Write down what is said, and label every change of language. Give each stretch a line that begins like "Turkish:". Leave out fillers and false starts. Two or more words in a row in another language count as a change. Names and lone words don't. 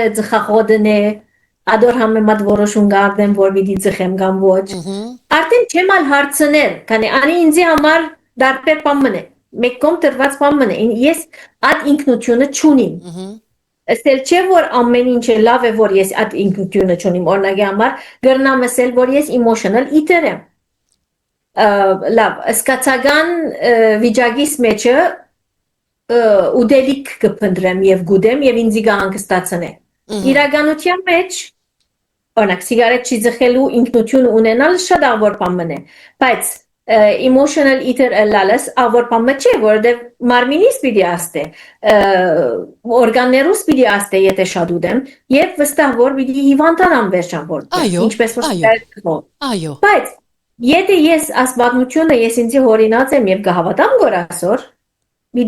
Western Armenian: ձխախոտն է, ադոր համեմատ որոշում գարդեմ, որ պիտի ձխեմ կամ ոչ։ Արդեն չեմ ալ հարցնել, քանի անի ինձի համար դարբեր բան մնե, մեկ կողմ տրված բան մնե, ես այդ ինքնությունը չունիմ։ Ասել չէ որ ամեն ինչը լավ է, որ ես այդ ինքնությունը չունիմ, օրինակի համար գրնամ ասել, որ ես
English: emotional eater
Western Armenian: եմ։ Լավ, սկացական վիճակիս մեջը ուդելիք կփնտրեմ եւ գուդեմ եւ ինձի գահանգստացնե։ Իրականության մեջ օրինակ սիգարետ չի ձխելու ինքնություն ունենալ շատ ավոր բան մնե, բայց
English: emotional eater
Western Armenian: լալս ավոր բան չէ, որովհետեւ մարմինիս պիտի աստե, օրգաններուս պիտի աստե, եթե շատ ուդեմ, եւ վստահ որ պիտի հիվանդանամ վերջաբորդ, ինչպես որ սիգարետ։ Այո։ Բայց եթե ես ասպատմությունը ես ինձի հորինած եմ եւ կհավատամ որ ասոր Պիտի